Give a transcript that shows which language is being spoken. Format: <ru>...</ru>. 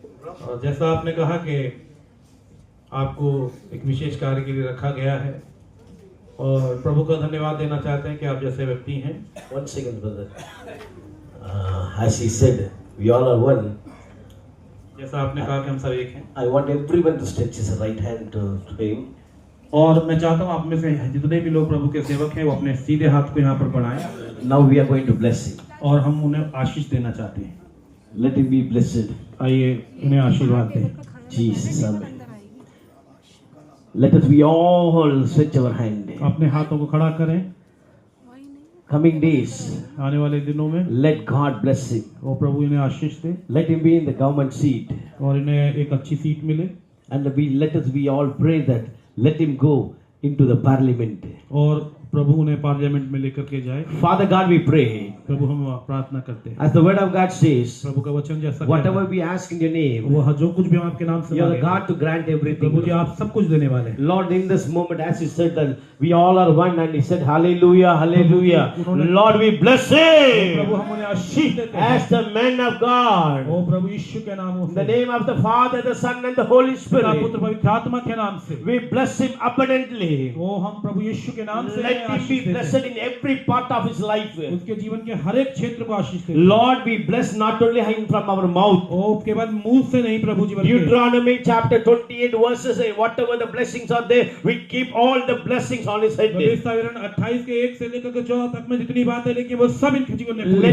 <hi>और जैसा आपने कहा कि आपको एक विशेष कार्य के लिए रखा गया है और प्रभु का धन्यवाद देना चाहते हैं कि आप जैसे व्यक्ति हैं।</hi> <en>One second, brother. As he said, we all are one.</en> <hi>जैसा आपने कहा कि हम सब एक हैं,</hi> <en>I want everyone to stretch his right hand to him.</en> <hi>और मैं चाहता हूँ आप में से जितने भी लोग प्रभु के सेवक हैं वो अपने सीधे हाथ को यहाँ पर बढ़ाएं</hi> <en>Now we are going to bless him.</en> <hi>और हम उन्हें आशीष देना चाहते हैं।</hi> <en>Let him be blessed.</en> <hi>आइए उन्हें आशीर्वाद दें।</hi> <en>Jesus, amen. Let us we all stretch our hand.</en> <hi>अपने हाथों को खड़ा करें।</hi> <en>Coming days,</en> <hi>आने वाले दिनों में</hi> <en>let God bless him.</en> <hi>वो प्रभु इन्हें आशीष दे</hi> <en>Let him be in the government seat.</en> <hi>और इन्हें एक अच्छी सीट मिले</hi> <en>And let us we all pray that let him go into the parliament.</en> <hi>और प्रभु उन्हें पार्लियामेंट में लेकर के जाए।</hi> <en>Father God, we pray.</en> <hi>प्रभु हम प्रार्थना करते हैं,</hi> <en>As the word of God says,</en> <hi>प्रभु का वचन जैसा</hi> <en>whatever we ask in your name,</en> <hi>वो जो कुछ भी हम आपके नाम से</hi> <en>you are the</en> <hi>मांगे,</hi> <en>God to grant</en> <hi>Prabhu</hi> <en>everything.</en> <hi>जी आप सब कुछ देने वाले हैं।</hi> <en>Lord, in this moment, as he said that we all are one, and he said, Hallelujah, Hallelujah. Lord, we bless him</en> <hi>प्रभु हम उन्हें आशीष देते हैं</hi> <en>as the man of God.</en> <hi>ओ प्रभु यीशु के नाम</hi> <en>In the name of the Father, the Son, and the Holy</en> <hi>पुत्र</hi> <en>Spirit,</en> <hi>पवित्र आत्मा के नाम से</hi> <en>we bless him abundantly.</en> <hi>वो हम प्रभु यीशु के नाम से</hi> <en>Let him</en> <hi>आशीष</hi> <en>be</en> <hi>देते हैं।</hi> <en>blessed in every part of his life.</en> <hi>उसके जीवन के हर एक क्षेत्र को आशीष देते हैं।</hi> <en>Lord, we bless not only him from our mouth.</en> <hi>ओ केवल मुंह से नहीं प्रभु जी बल्कि</hi> <en>Deuteronomy chapter 28 verses 8, whatever the blessings are there, we keep all the blessings on his head.</en> <hi>विवरण 28 के 1 से लेकर के 14 तक में जितनी बातें लेकिन वो सब इनके जीवन में पूरी</hi>